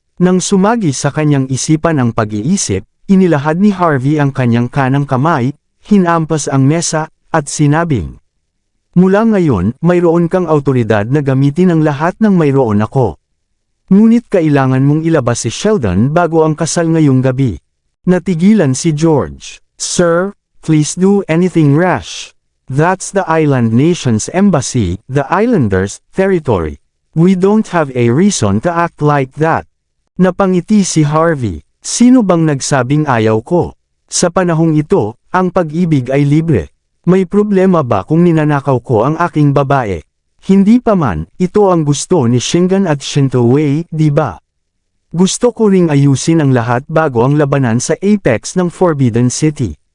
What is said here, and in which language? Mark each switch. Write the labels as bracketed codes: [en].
[tl] Nang sumagi sa kanyang isipan ang pag-iisip, inilahad ni Harvey ang kanyang kanang kamay, hinampas ang mesa, at sinabing, mula ngayon, mayroon kang autoridad na gamitin ang lahat ng mayroon ako. Ngunit kailangan mong ilabas si Sheldon bago ang kasal ngayong gabi. Natigilan si George. [en] Sir, please do anything rash. That's the Island Nation's embassy, the Islanders' territory. We don't have a reason to act like that. [tl] Napangiti si Harvey. Sino bang nagsabing ayaw ko? Sa panahong ito, ang pag-ibig ay libre. May problema ba kung ninanakaw ko ang aking babae? Hindi pa man, ito ang gusto ni Shingon at Shinto Wei, di ba? Gusto ko ring ayusin ang lahat bago ang labanan sa apex ng Forbidden City.